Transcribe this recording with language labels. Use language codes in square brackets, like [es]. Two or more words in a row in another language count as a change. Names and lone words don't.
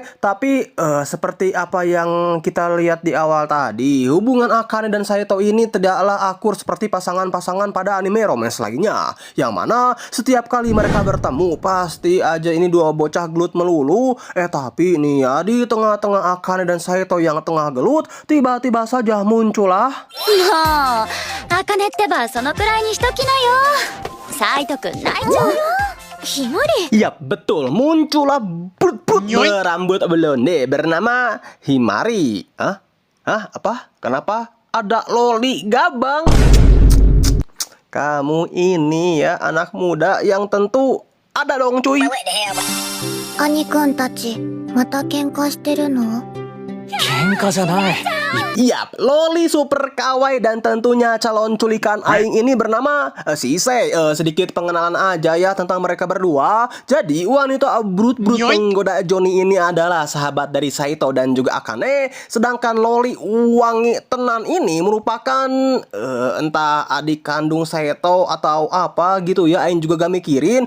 [id] Tapi seperti apa yang kita lihat di awal tadi, hubungan Akane dan Saito ini tidaklah akur seperti pasangan-pasangan pada [en] anime romance [id] lainnya, yang mana setiap kali mereka bertemu pasti aja ini dua bocah gelut melulu. Tapi ini ya, di tengah-tengah Akane dan Saito yang tengah gelut, tiba-tiba saja muncullah [ja] もうあかねってばそのくらいにしときなよ。サイトくん泣いちゃうよ。ひまり。 [id] Yap, betul, muncullah brut-brut berambut blonde bernama Himari. Hah? Apa? Kenapa ada loli gabang? Kamu ini ya anak muda yang tentu ada dong cuy. [ja] 兄くんたちまた喧嘩してるの？喧嘩じゃない。 [id] Yap, loli super kawaii dan tentunya calon culikan aing ini bernama Sisei. Sedikit pengenalan aja ya tentang mereka berdua. Jadi wanita brut-brut penggoda Johnny ini adalah sahabat dari Saito dan juga Akane. Sedangkan loli wangi tenan ini merupakan entah adik kandung Saito atau apa gitu ya, aing juga gak mikirin.